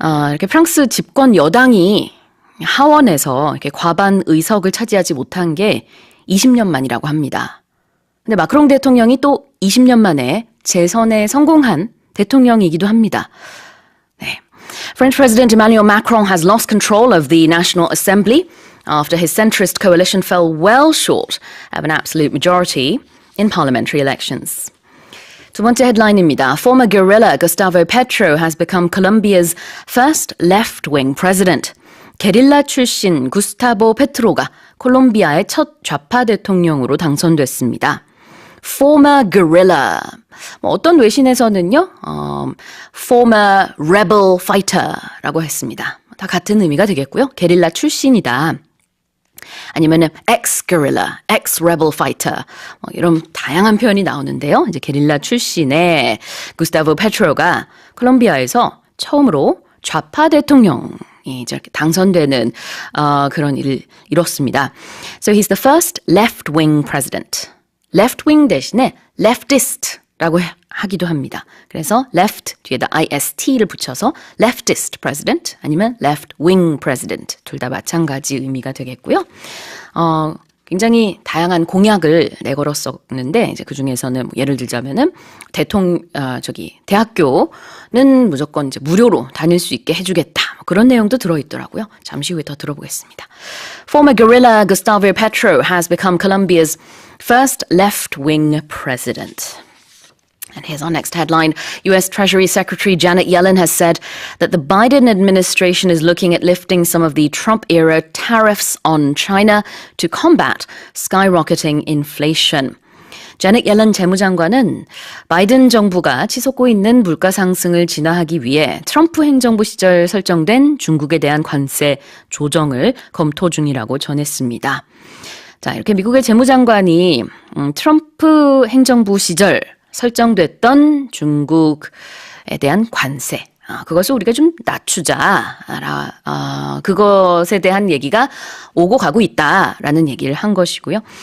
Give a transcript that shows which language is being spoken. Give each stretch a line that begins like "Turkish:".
Korean: 이렇게 프랑스 집권 여당이 하원에서 이렇게 과반 의석을 차지하지 못한 게 20년 만이라고 합니다. 근데 마크롱 대통령이 또 20년 만에 재선에 성공한 대통령이기도 합니다. 네.
English: French President Emmanuel Macron has lost control of the National Assembly after his centrist coalition fell well short of an absolute majority in parliamentary elections.
Korean: 두 번째 헤드라인입니다.
English: Former guerrilla Gustavo Petro has become Colombia's first left-wing president.
Korean: 게릴라 출신 구스타보 페트로가 콜롬비아의 첫 좌파 대통령으로 당선됐습니다.
English: Former guerrilla.
Korean: 어떤 외신에서는요,
English: former rebel fighter
Korean: 라고 했습니다. 다 같은 의미가 되겠고요. 게릴라 출신이다. 아니면은
English: ex-guerrilla, ex-rebel fighter.
Korean: 이런 다양한 표현이 나오는데요. 이제 게릴라 출신의 구스타보 페트로가 콜롬비아에서 처음으로 좌파 대통령이 이렇게 당선되는 그런 일을 이뤘습니다.
English: So he's the first left-wing president.
Korean: left-wing 대신에 leftist라고 하기도 합니다. 그래서 left 뒤에다 ist를 붙여서
English: leftist president
Korean: 아니면
English: left-wing president
Korean: 둘 다 마찬가지 의미가 되겠고요. 굉장히 다양한 공약을 내걸었었는데 이제 그 중에서는 예를 들자면은 대학교는 무조건 이제 무료로 다닐 수 있게 해주겠다. 그런 내용도 들어있더라고요. 잠시 후에 더 들어보겠습니다.
English: Former guerrilla Gustavo Petro has become Colombia's first left-wing president. And Here's our next headline. U.S. Treasury Secretary Janet Yellen has said that the Biden administration is looking at lifting some of the Trump-era tariffs on China to combat skyrocketing inflation.
Korean: 자넷 옐런 재무장관은 바이든 정부가 치솟고 있는 물가 상승을 진화하기 위해 트럼프 행정부 시절 설정된 중국에 대한 관세 조정을 검토 중이라고 전했습니다. 자, 이렇게 미국의 재무장관이 트럼프 행정부 시절 설정됐던 중국에 대한 관세, 그것을 우리가 좀 낮추자, 그것에 대한 얘기가 오고 가고 있다라는 얘기를 한 것이고요.